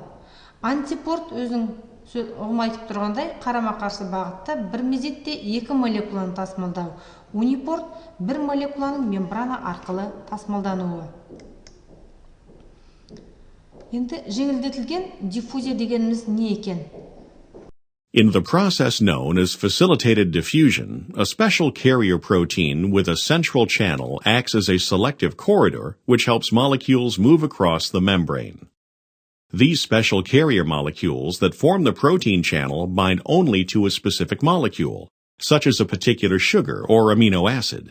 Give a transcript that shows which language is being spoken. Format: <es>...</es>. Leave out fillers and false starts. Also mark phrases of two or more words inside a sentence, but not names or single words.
<kk>Антипорт өзінің ұғым айтып тұрғандай қарама-қарсы бағытта бір мезетте екі молекуланы тасымалдау. Унипорт бір молекуланың мембрана арқылы тасымалдануы. Енді жеңілдетілген диффузия дегеніміз не екен?</kk> <en>In the process known as facilitated diffusion, a special carrier protein with a central channel acts as a selective corridor which helps molecules move across the membrane. These special carrier molecules that form the protein channel bind only to a specific molecule, such as a particular sugar or amino acid.</en>